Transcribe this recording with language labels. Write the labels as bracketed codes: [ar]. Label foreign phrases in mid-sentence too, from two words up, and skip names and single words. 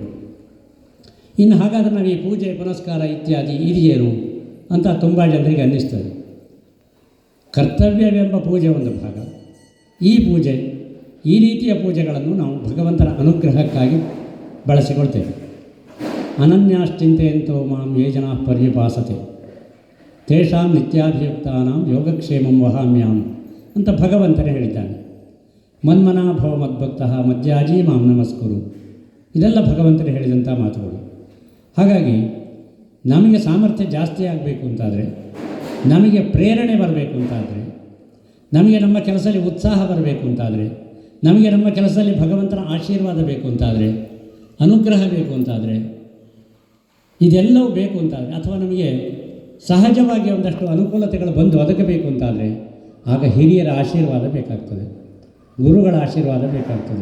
[kn] ಇನ್ನು ಹಾಗಾದರೆ ನಾವು ಈ ಪೂಜೆ ಪುನಸ್ಕಾರ ಇತ್ಯಾದಿ ಇದೆಯೇನು ಅಂತ ತುಂಬ ಜನರಿಗೆ ಅನ್ನಿಸ್ತದೆ. ಕರ್ತವ್ಯವೆಂಬ ಪೂಜೆ ಒಂದು ಭಾಗ. ಈ ಪೂಜೆ, ಈ ರೀತಿಯ ಪೂಜೆಗಳನ್ನು ನಾವು ಭಗವಂತನ ಅನುಗ್ರಹಕ್ಕಾಗಿ ಬಳಸಿಕೊಳ್ತೇವೆ. [sa] ಅನನ್ಯಾಶ್ಚಿಂತೆಯಂತೋ ಮಾಂ ಯೇ ಜನಾ ಪರ್ಯುಪಾಸತೆ ತೇಷಾಂ ನಿತ್ಯಾಭಿಯುಕ್ತಾನಾಂ ಯೋಗಕ್ಷೇಮಂ ವಹಾಮ್ಯಾಂ [kn] ಅಂತ ಭಗವಂತನೇ ಹೇಳಿದ್ದಾನೆ. [sa] ಮನ್ಮನಾ ಭವ ಮದ್ಭಕ್ತಃ ಮಧ್ಯಾಜೀ ಮಾಂ ನಮಸ್ಕುರು. [kn] ಇದೆಲ್ಲ ಭಗವಂತನೇ ಹೇಳಿದಂಥ ಮಾತುಗಳು. ಹಾಗಾಗಿ ನಮಗೆ ಸಾಮರ್ಥ್ಯ ಜಾಸ್ತಿ ಆಗಬೇಕು ಅಂತಾದರೆ, ನಮಗೆ ಪ್ರೇರಣೆ ಬರಬೇಕು ಅಂತಾದರೆ, ನಮಗೆ ನಮ್ಮ ಕೆಲಸದಲ್ಲಿ ಉತ್ಸಾಹ ಬರಬೇಕು ಅಂತಾದರೆ, ನಮಗೆ ನಮ್ಮ ಕೆಲಸದಲ್ಲಿ ಭಗವಂತನ ಆಶೀರ್ವಾದ ಬೇಕು ಅಂತಾದರೆ, ಅನುಗ್ರಹ ಬೇಕು ಅಂತಾದರೆ, ಇದೆಲ್ಲವೂ ಬೇಕು ಅಂತಾದರೆ, ಅಥವಾ ನಮಗೆ ಸಹಜವಾಗಿ ಒಂದಷ್ಟು ಅನುಕೂಲತೆಗಳು ಬಂದು ಒದಗಬೇಕು ಅಂತಾದರೆ ಆಗ ಹಿರಿಯರ ಆಶೀರ್ವಾದ ಬೇಕಾಗ್ತದೆ, ಗುರುಗಳ ಆಶೀರ್ವಾದ ಬೇಕಾಗ್ತದೆ.